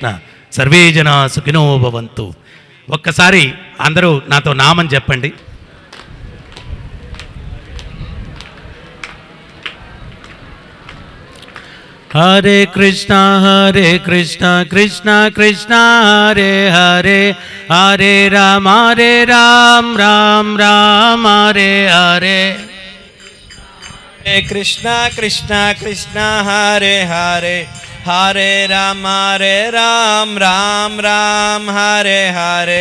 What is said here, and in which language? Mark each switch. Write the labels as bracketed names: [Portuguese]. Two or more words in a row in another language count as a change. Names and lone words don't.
[Sanskrit] సర్వే జనా సుఖినో భవంతు. [Telugu] ఒక్కసారి అందరూ నాతో నామం చెప్పండి. [Sanskrit] హరే కృష్ణ కృష్ణ కృష్ణ హరే హరే, హరే రామ రామ రామ హరే హరే. కృష్ణ కృష్ణ కృష్ణ హరే హరే, हरे राम, राम राम, हरे हरे.